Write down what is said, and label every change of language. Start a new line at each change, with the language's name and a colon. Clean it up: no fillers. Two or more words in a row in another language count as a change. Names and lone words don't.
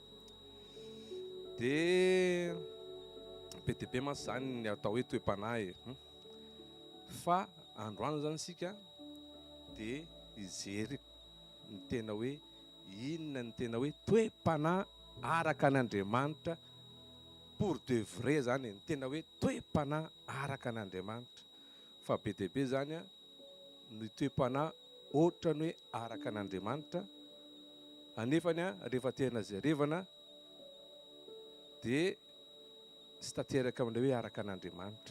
Malagasy: Dia be dia be mantsy zany ny atao hoe toe-panahy. Fa androany zany sika dia hijery ny tena hoe inona ny tena hoe toe-panahy araka an'Andriamanitra
French: pour de vrai
Malagasy: zany, ny tena hoe toe-panahy araka an'Andriamanitra. Fa be dia be zany ny toe-panahy ohatrany hoe araka an'Andriamanitra, anefany rehefa tena jerevana dia sy tanteraka amin'ilay hoe araka an'Andriamanitra.